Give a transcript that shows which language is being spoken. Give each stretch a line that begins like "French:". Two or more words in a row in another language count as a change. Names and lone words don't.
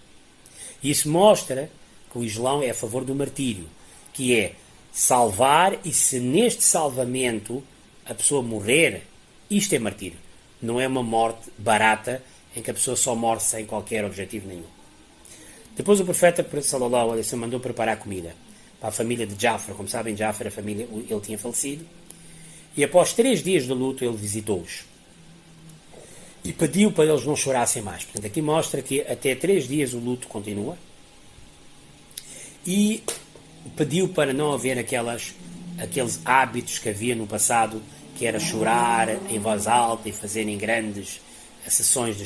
Portuguese: E isso mostra que o Islão é a favor do martírio, que é salvar, e se neste salvamento a pessoa morrer, isto é martírio. Não é uma morte barata em que a pessoa só morre sem qualquer objetivo nenhum. Depois o profeta
Arabic: صلى الله عليه وسلم
Portuguese: mandou preparar comida para a família de Jafar. Como sabem, Jafar, a família, ele tinha falecido. E após 3 dias de luto, ele visitou-os. E pediu para eles não chorassem mais. Portanto, aqui mostra que até 3 dias o luto continua. E pediu para não haver aqueles hábitos que havia no passado, que era chorar em voz alta e fazerem grandes sessões de choro.